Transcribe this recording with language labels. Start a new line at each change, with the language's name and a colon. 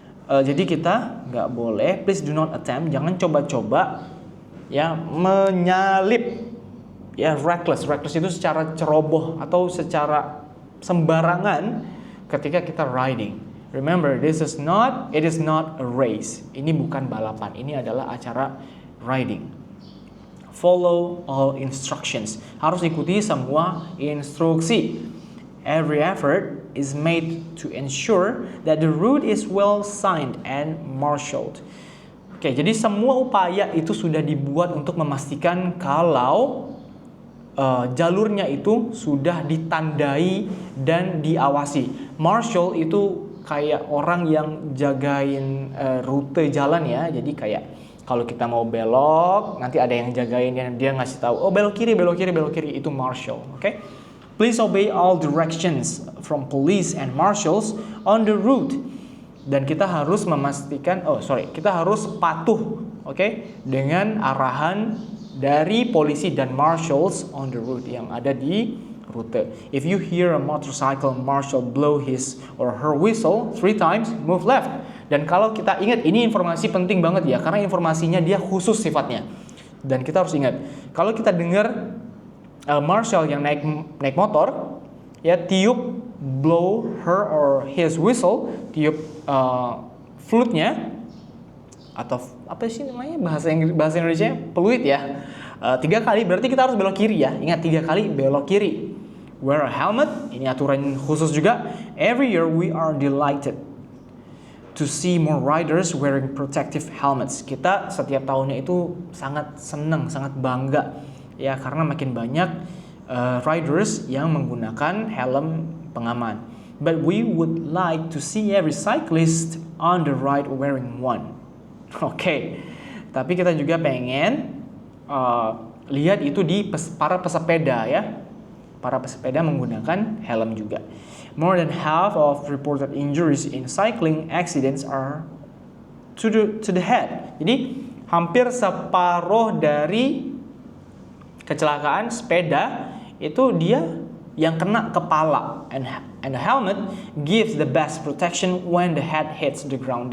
Indonesian: Jadi kita nggak boleh,
English: please do not attempt,
Indonesian: jangan coba-coba ya menyalip ya, reckless itu secara ceroboh atau secara sembarangan ketika kita riding.
English: Remember, it is not a race.
Indonesian: Ini bukan balapan, ini adalah acara riding.
English: Follow all instructions.
Indonesian: Harus ikuti semua instruksi.
English: Every effort is made to ensure that the route is well signed and marshaled.
Indonesian: Oke, jadi semua upaya itu sudah dibuat untuk memastikan kalau jalurnya itu sudah ditandai dan diawasi. Marshal itu kayak orang yang jagain rute jalan ya. Jadi kayak kalau kita mau belok, nanti ada yang jagain dan dia ngasih tahu, oh belok kiri, itu marshal. Oke?
English: Please obey all directions from police and marshals on the route.
Indonesian: Dan kita harus memastikan, kita harus patuh, dengan arahan dari polisi dan
English: marshals on the route
Indonesian: yang ada di rute.
English: If you hear a motorcycle marshal blow his or her whistle 3 times, move left.
Indonesian: Dan kalau kita ingat, ini informasi penting banget ya, karena informasinya dia khusus sifatnya. Dan kita harus ingat, kalau kita dengar marshal yang naik motor, ya tiup,
English: blow her or his whistle,
Indonesian: tiup flute-nya, atau apa sih namanya bahasa Indonesia, peluit ya, 3 kali, berarti kita harus belok kiri ya. Ingat, 3 kali belok kiri.
English: Wear a helmet,
Indonesian: ini aturan khusus juga.
English: Every year we are delighted to see more riders wearing protective helmets.
Indonesian: Kita setiap tahunnya itu sangat senang, sangat bangga ya, karena makin banyak riders yang menggunakan helm pengaman.
English: But we would like to see every cyclist on the ride wearing one.
Indonesian: Tapi kita juga pengen lihat itu di para pesepeda ya. Para pesepeda menggunakan helm juga.
English: More than half of reported injuries in cycling accidents are to the head.
Indonesian: Jadi hampir separuh dari kecelakaan sepeda itu dia yang kena kepala.
English: And the helmet gives the best protection when the head hits the ground.